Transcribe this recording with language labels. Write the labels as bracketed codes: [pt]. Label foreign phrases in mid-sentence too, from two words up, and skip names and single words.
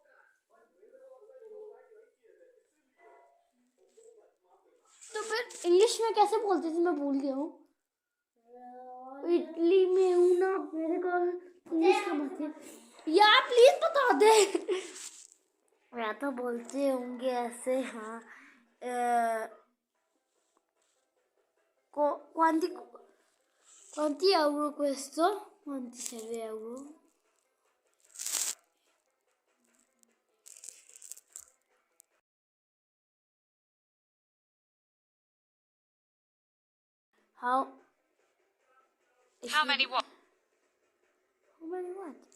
[hi] तो फिर इंग्लिश में कैसे बोलते थे? मैं भूल गया हूँ। इटली में हूँ ना, मेरे को इंग्लिश का मत है यार, प्लीज बता दे। या तो बोलते होंगे ऐसे। [it] हाँ quanti euro questo? Quanti serve euro? [en] How many what? How many what?